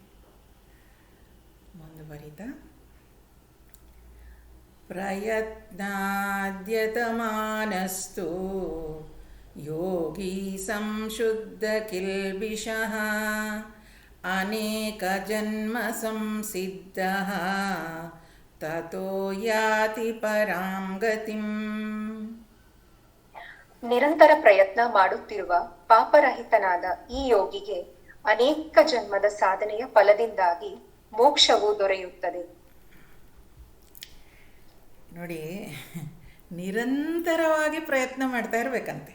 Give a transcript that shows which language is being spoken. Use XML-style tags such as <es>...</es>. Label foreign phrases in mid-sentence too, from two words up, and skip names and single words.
<sa>ಮುಂದುವರಿತಾ, ಪ್ರಯತ್ನಾದ್ಯತಮಾನಸ್ತು ಯೋಗಿ ಸಂಶುದ್ಧ ಕಿಲ್ಬಿಷಃ ಅನೇಕ ಜನ್ಮ ಸಂಸಿದ್ಧಃ ತತೋ ಯಾತಿ ಪರಾಂ ಗತಿಂ.</sa> <kn>ನಿರಂತರ ಪ್ರಯತ್ನ ಮಾಡುತ್ತಿರುವ ಪಾಪರಹಿತನಾದ ಈ ಯೋಗಿಗೆ ಅನೇಕ ಜನ್ಮದ ಸಾಧನೆಯ ಫಲದಿಂದಾಗಿ ಮೋಕ್ಷವು ದೊರೆಯುತ್ತದೆ. ನೋಡಿ, ನಿರಂತರವಾಗಿ ಪ್ರಯತ್ನ ಮಾಡ್ತಾ ಇರಬೇಕಂತೆ.</kn>